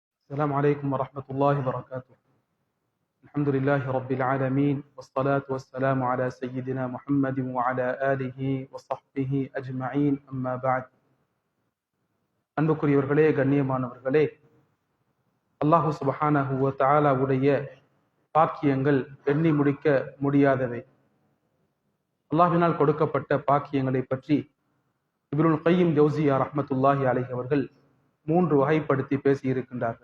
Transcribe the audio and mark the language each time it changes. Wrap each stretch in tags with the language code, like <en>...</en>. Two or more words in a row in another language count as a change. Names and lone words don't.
<ar>السلام عليكم ورحمة الله وبركاته. الحمد لله رب العالمين والصلاة والسلام على سيدنا محمد وعلى آله وصحبه أجمعين أما بعد.</ar> <ta>அன்புக்குரியவர்களே, கண்ணியமானவர்களே,</ta> <ar>الله سبحانه وتعالى</ar> <ta>உடைய பாக்கியங்கள் எண்ணி முடிக்க முடியாதவை. அல்லாஹ்வினால் கொடுக்கப்பட்ட பாக்கியங்களை பற்றி இப்னுல் கய்யிம் ஜௌஸிய்யா</ta> <ar>رحمة الله عليه</ar> <ta>அவர்கள் 3 வகைப்படுத்தி பேசியிருக்கின்றார்கள்.</ta>